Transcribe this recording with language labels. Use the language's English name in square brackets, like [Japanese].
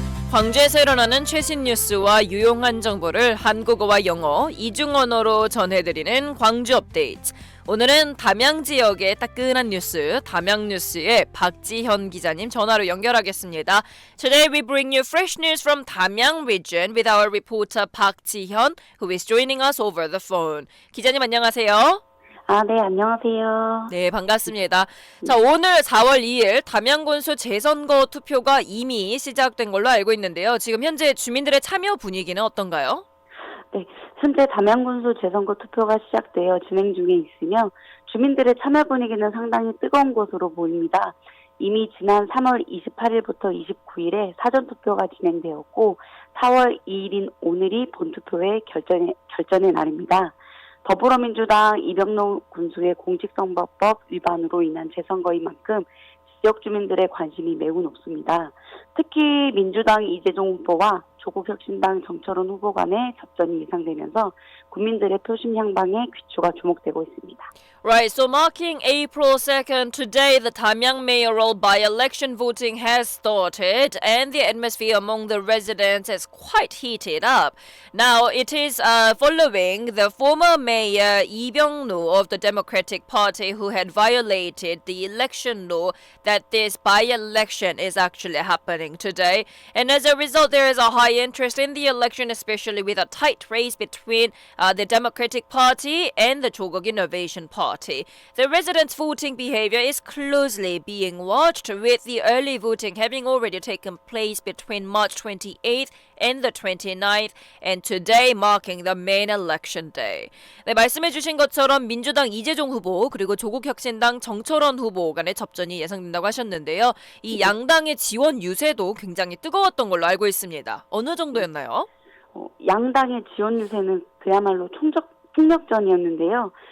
[Korean] 광주에서 일어나는 최신 뉴스와 유용한 정보를 한국어와 영어, 이중 언어로 전해드리는 광주 업데이트. 오늘은 담양 지역의 따끈한 뉴스, 담양뉴스의 박지현 기자님 전화로 연결하겠습니다. [English] Today we bring you fresh news from Damyang region with our reporter 박지현, who is joining us over the phone. [Korean] 기자님 안녕하세요. 네, 안녕하세요. 네, 반갑습니다. 자, 오늘 4월 2일 담양군수 재선거 투표가 이미 시작된 걸로 알고 있는데요. 지금 현재 주민들의 참여 분위기는 어떤가요? 네, 현재 담양군수 재선거 투표가 시작되어 진행 중에 있으며 주민들의 참여 분위기는 상당히 뜨거운 것으로 보입니다. 이미 지난 3월 28일부터 29일에 사전투표가 진행되었고 4월 2일인 오늘이 본투표의 결전의 날입니다. 더불어민주당 이병로 군수의 공직선거법 위반으로 인한 재선거인 만큼 지역 주민들의 관심이 매우 높습니다. 특히 민주당 이재종 후보와 조국혁신당 정철원 후보 간의 접전이 예상되면서 국민들의 표심 향방에 귀추가 주목되고 있습니다. [English] Right, so marking April 2nd, today the Damyang mayoral by-election voting has started and the atmosphere among the residents is quite heated up. Now, it is following the former mayor Lee Byung-no of the Democratic Party who had violated the election law that this by-election is actually happening today. And as a result, there is a high interest in the election, especially with a tight race between the Democratic Party and the Jogok Innovation Party. The residents' voting behavior is closely being watched, with the early voting having already taken place between March 28th and the 29th, and today marking the main election day. [Korean] 네, 말씀해주신 것처럼 민주당 이재종 후보 그리고 조국혁신당 정철원 후보 간의 접전이 예상된다고 하셨는데요. 이 양당의 지원 유세도 굉장히 뜨거웠던 걸로 알고 있습니다. 어느 정도였나요? 양당의 지원 유세는 그야말로 총력전이었는데요.